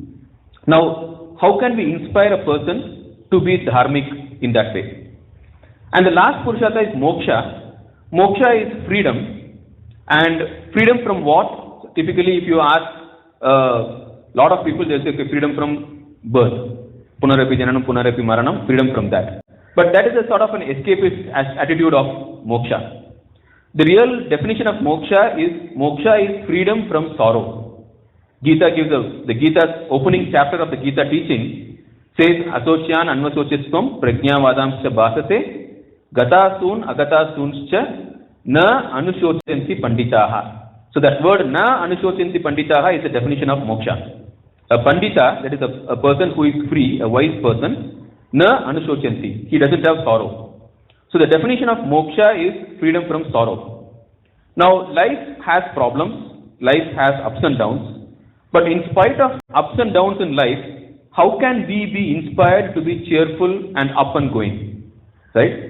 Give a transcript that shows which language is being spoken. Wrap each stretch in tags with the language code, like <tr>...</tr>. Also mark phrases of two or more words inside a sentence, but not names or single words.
<en>Now, how can we inspire a person to be dharmic in that way? And the last Purushartha is moksha. Moksha is freedom. And freedom from what? Typically, if you ask a lot of people, they'll say freedom from birth.</en> <sa>पुनरपि जननं, पुनरपि मरणं,</sa> <en>freedom from that. But that is a sort of an escapist attitude of moksha. The real definition of moksha is freedom from sorrow. Gita gives the Gita's opening chapter of the Gita teaching says,</en> <sa>अशोच्यान् अन्वशोचस्त्वं प्रज्ञावादांश्च भाषसे गतासून् अगतासूंश्च न अनुशोचन्ति पण्डिताः.</sa> <en>So that word</en> <sa>न अनुशोचन्ति पण्डिताः</sa> <en>is the definition of moksha. A pandita, that is a person who is free, a wise person,</en> <sa>न अनुशोचन्ति.</sa> <en>He doesn't have sorrow. So the definition of moksha is freedom from sorrow. Now life has problems, life has ups and downs, but in spite of ups and downs in life, how can we be inspired to be cheerful and up and going, right?</en>